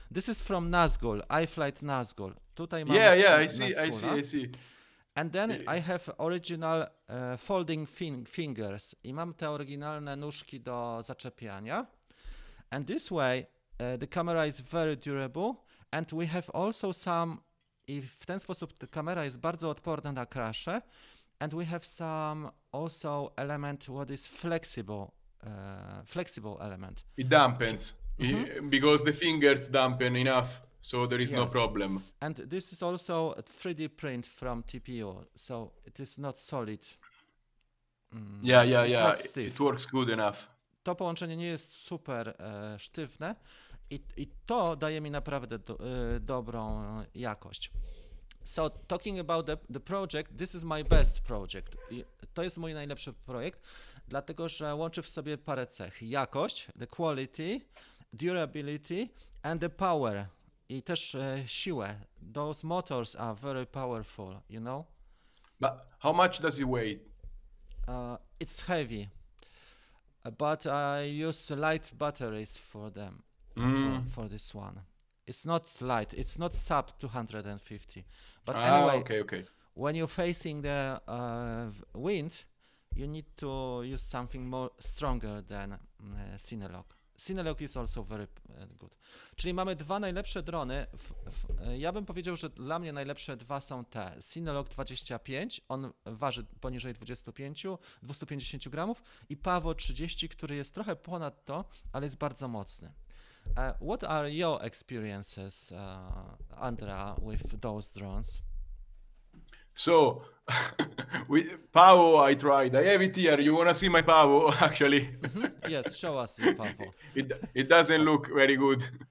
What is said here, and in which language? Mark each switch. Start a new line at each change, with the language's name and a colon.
English: This is from Nazgul, iFlight Nazgul.
Polish: Tutaj mamy
English: I see. And then I have original folding fingers.
Polish: I mam te oryginalne nóżki do zaczepiania.
English: And this way the camera is very durable and we have also some,
Polish: i w ten sposób ta kamera jest bardzo odporna na crashe
English: And we have some also element what is flexible element. It dampens because the fingers dampen enough, so there is no Yes. problem. And this is also a 3D print from TPU, so it is not solid. It's not stiff. It works good enough.
Polish: To połączenie nie jest super sztywne i to daje mi naprawdę dobrą jakość.
English: So talking about the project, this is my best project.
Polish: To jest mój najlepszy projekt, dlatego że łączy w sobie parę cech. Jakość,
English: the quality, durability and the power.
Polish: I też siłę.
English: Those motors are very powerful, you know? But how much does it weigh? It's heavy, but I use light batteries for them, for this one. It's not light, it's not sub 250. But anyway, Okay. when you're facing the wind, you need to use something more stronger than Cinelog. Cinelog is also very good.
Polish: Czyli mamy dwa najlepsze drony. Ja bym powiedział, że dla mnie najlepsze dwa są te. Cinelog 25, on waży poniżej 250 gramów i Pawo 30, który jest trochę ponad to, ale jest bardzo mocny.
English: What are your experiences, Andrea, with those drones? So, with Pavo, I tried. I have it here. You wanna see my Pavo? Actually, Yes, show us your Pawo. it doesn't look very good.